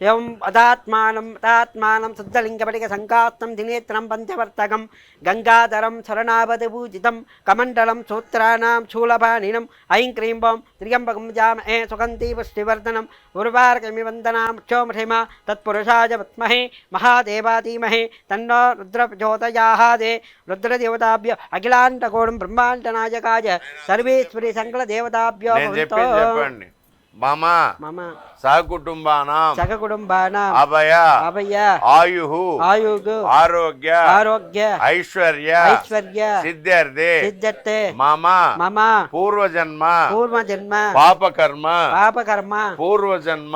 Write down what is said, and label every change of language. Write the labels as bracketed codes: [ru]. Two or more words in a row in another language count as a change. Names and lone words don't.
[sa] एवं अदात्मानं शुद्धलिङ्गपटिक संकास्तं दिनेत्रं पंचवर्तकं गंगाधरं शरणावधपूजितं कमण्डलं सूत्राणां शूलपाणिनं ऐं क्रीं बं त्र्यम्बकं जामहे सुगन्धि पुष्टिवर्धनम् उर्वारुकमिव वन्दनां क्षोमहिमा तत्पुरुषाय विद्महे महादेवाधीमहे तन्नो रुद्रप्रचोदयात् रुद्रदेवताभ्यो अखिलाण्डकोटिं ब्रह्माण्डनायकाय सर्वेश्वरी सकलदेवताभ्यो [te] చెప్పండి మమ [sa] मम సకుటుంబానాం సకకుటుంబానాం అభయ అభయ ఆయుః ఆయుః ఆరోగ్య ఆరోగ్య ఐశ్వర్య ఐశ్వర్య సిద్ధ్యర్థే సిద్ధ్యర్థే మమ మమ పూర్వజన్మ పూర్వజన్మ పాపకర్మ పాపకర్మ పూర్వజన్మ